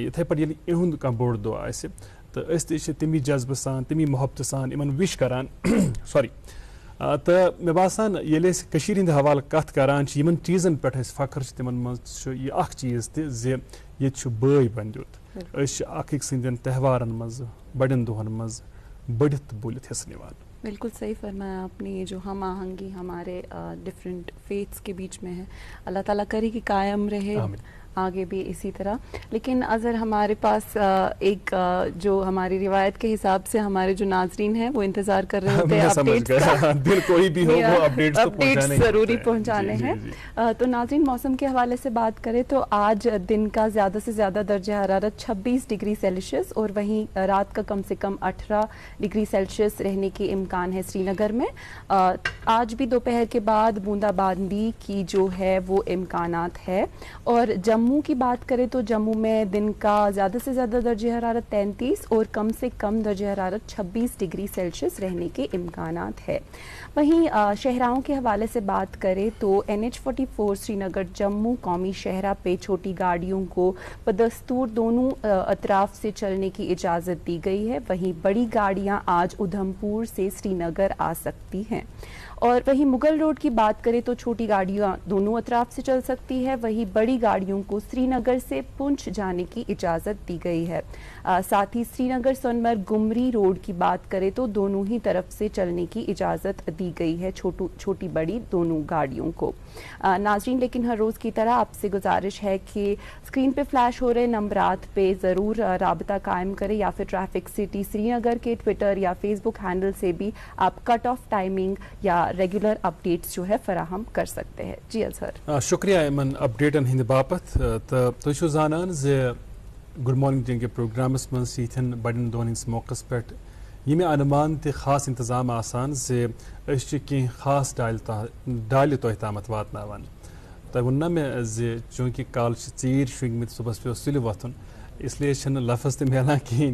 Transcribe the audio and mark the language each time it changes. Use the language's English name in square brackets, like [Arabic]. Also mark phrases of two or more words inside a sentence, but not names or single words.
[Kashmiri] اتھے پٲٹھۍ ییٚلہِ اِہُنٛد کانٛہہ بوٚڑ دۄہ آسہِ تہٕ أسۍ تہِ چھِ تمی جذبہٕ سان تمی محبتہٕ سان یِمن وِش کران سوری. تہٕ مےٚ باسان ییٚلہِ أسۍ کٔشیٖرِ ہِنٛدِ حوالہٕ کتھ کران چھِ یِمن چیٖزن پٮ۪ٹھ أسۍ فخر چھِ تِمن منٛز چھُ یہِ اکھ چیٖز تہِ زِ ییٚتہِ چھُ بٲے بنٛدیُت. أسۍ چھِ اکھ أکۍ سٕنٛدٮ۪ن تہوارن منٛز بڑٮ۪ن دۄہن منٛز بٔڑِتھ تہٕ بوٗلِتھ حصہٕ نِوان. [Urdu] بالکل صحیح فرمایا آپ نے. یہ جو ہم آہنگی ہمارے [English] different faiths [Urdu] کے بیچ میں ہے، اللہ تعالیٰ کرے کہ قائم رہے آگے بھی اسی طرح. لیکن اگر ہمارے پاس ایک جو ہماری روایت کے حساب سے ہمارے جو ناظرین ہیں وہ انتظار کر رہے ہوتے ہیں اپڈیٹس ضروری پہنچانے ہیں. تو ناظرین، موسم کے حوالے سے بات کریں تو آج دن کا زیادہ سے زیادہ درجہ حرارت 26 [English] degree Celsius [Urdu] اور وہیں رات کا کم سے کم 18 [English] degree Celsius [Urdu] رہنے کے امکان ہے سری نگر میں. آج بھی دوپہر کے بعد بوندا باندی کی جو ہے وہ امکانات ہے. اور جموں جموں کی بات کریں تو جموں میں دن کا زیادہ سے زیادہ درجہ حرارت 33 اور کم سے کم درجہ حرارت 26 [English] degree Celsius [Urdu] رہنے کے امکانات ہے. وہیں شاہراہوں کے حوالے سے بات کریں تو NH44 سری نگر جموں قومی شاہراہ پہ چھوٹی گاڑیوں کو بدستور دونوں اطراف سے چلنے کی اجازت دی گئی ہے. وہیں بڑی گاڑیاں آج ادھمپور سے سری نگر آ سکتی ہیں. اور وہیں مغل روڈ کی بات کریں تو چھوٹی گاڑیاں دونوں اطراف سے چل سکتی ہے. وہیں بڑی گاڑیوں کو سری نگر سے پونچھ جانے کی اجازت دی گئی ہے. ساتھ ہی سری نگر سونمرگ گمری روڈ کی بات کریں تو دونوں ہی طرف سے چلنے کی اجازت دی گئی ہے چھوٹی بڑی دونوں گاڑیوں کو. ناظرین لیکن ہر روز کی طرح آپ سے گزارش ہے کہ اسکرین پہ فلیش ہو رہے نمبرات پہ ضرور رابطہ قائم کریں یا پھر ٹریفک سٹی سری نگر کے ٹویٹر یا فیس بک ہینڈل سے بھی آپ [English] cut off timing [Urdu] یا [English] regular updates [Urdu] جو ہے فراہم کر سکتے ہیں. جی اظہر [Kashmiri] شکریہ ایمن اپڈیٹن ہند باپت. تو تھی چھو زانان زِ گڈ مارننگ جن کے پروگرامس مز یتھن بڑن دہن ہندس موقع پہ یہ انمان تہ خاص انتظام آسان زِ أسۍ چھِ کینٛہہ خاص ڈالہِ تۄہہِ تامَتھ واتناوان. تۄہہِ ووٚن نا مےٚ زِ چوٗنٛکہِ کالہٕ چھِ ژیٖرۍ شۄنٛگمٕتۍ صُبحس پیوٚو سُلہِ وۄتھُن اِسلیے چھِنہٕ لفظ تہِ میلان کِہیٖنۍ.